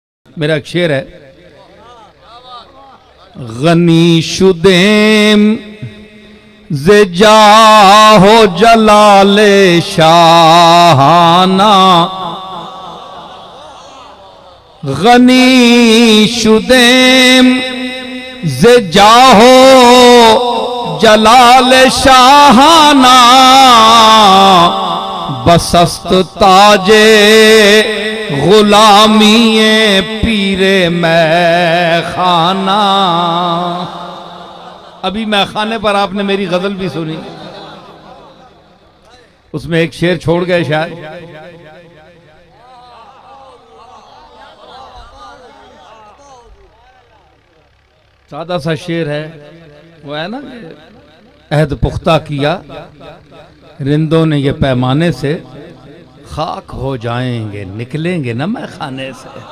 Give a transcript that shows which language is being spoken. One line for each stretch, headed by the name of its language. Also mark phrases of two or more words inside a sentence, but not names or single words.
Urdu: میرا ایک شعر ہے،
Persian: غنی شدیم ز جاہ و جلال شاہانہ، غنی شدیم ز جاہ و جلال شاہانہ، بسست تاج غلامی پیر میں خانہ۔
Urdu: ابھی میں خانے پر آپ نے میری غزل بھی سنی، اس میں ایک شعر چھوڑ گئے شاید، سادہ سا شعر ہے، وہ ہے نا، عہد پختہ کیا رندوں نے یہ پیمانے سے، خاک ہو جائیں گے نکلیں گے نہ میں خانے سے۔